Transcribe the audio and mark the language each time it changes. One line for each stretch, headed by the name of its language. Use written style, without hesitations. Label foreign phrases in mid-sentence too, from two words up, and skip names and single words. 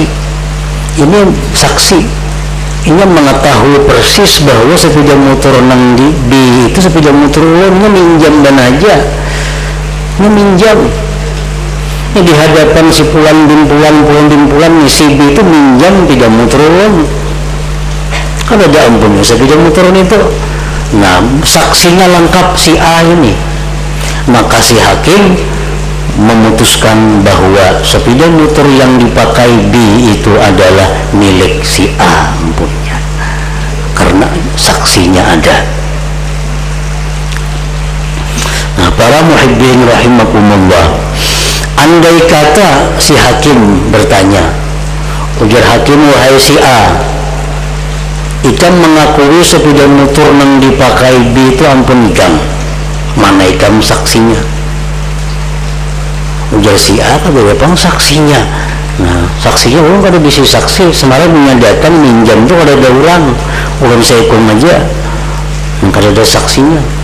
Banjar: Ini saksi, ini mengetahui persis bahwa sepeda motor nang di B itu sepeda motor ulunnya minjam dan aja, ini minjam. Ini di hadapan si Pulan bin Pulan, si B itu minjam sepeda motor ulun. Kan ada ampunnya sepeda motor itu. Nah, saksinya lengkap si A ini.
Indonesian: Maka si hakim memutuskan bahwa sepeda motor yang dipakai B itu adalah milik si A ampunnya, karena saksinya ada.
Banjar: Nah, para
Arabic: محبين رحمكم الله,
Banjar: andai kata si hakim bertanya, ujar hakim, wahai si A, ikan mengakui sepeda motor yang dipakai B itu ampun ikan, mana ikan saksinya? Ujar si A, kada ada saksinya. Nah, saksinya orang kada bisa saksi, semalam menyatakan minjam itu kada ada orang seikung aja, kada ada saksinya.